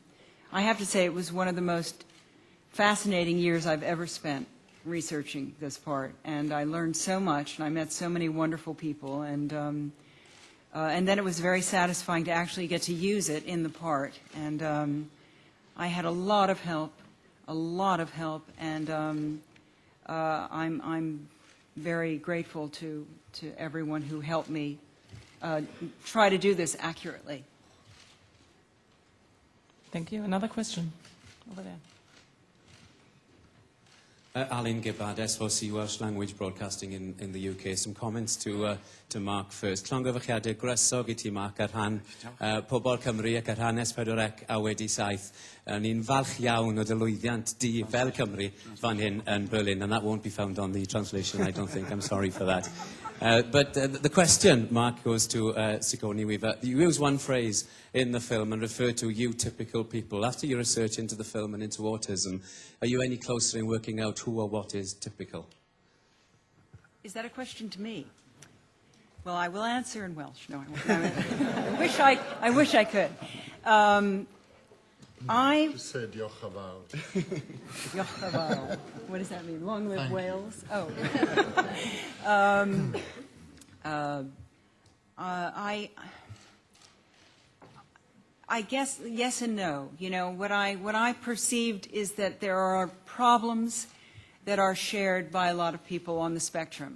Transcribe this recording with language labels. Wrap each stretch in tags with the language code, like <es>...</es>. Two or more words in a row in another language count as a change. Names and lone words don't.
<en>I have to say it was one of the most fascinating years I've ever spent researching this part, and I learned so much, and I met so many wonderful people, and then it was very satisfying to actually get to use it in the part, and I had a lot of help, and I'm very grateful to everyone who helped me try to do this accurately. Thank you. Another question over there. Alan Gibbard, SVOC Welsh Language Broadcasting in the UK. Some comments to Mark first.</en> <cy>Llongyfarchiadau grysog I ti, Mark, ar rhan pobl Cymru ac ar rhan S4C a wedi saith. Ni'n falch iawn o dy lwyddiant di fel Cymru fan hyn yn Berlin,</cy> <en>and that won't be found on the translation, I don't think. I'm sorry for that. But the question, Mark, goes to Sigourney Weaver. You use one phrase in the film and refer to you typical people. After your research into the film and into autism, are you any closer in working out who or what is typical? Is that a question to me? Well, I will answer in Welsh. No, I won't. I wish I could. You said</en> <cy>Diolch yn fawr. Diolch yn fawr.</cy> <en>What does that mean? Long live Wales? Oh. I guess yes and no. You know, what I perceived is that there are problems that are shared by a lot of people on the spectrum.</en>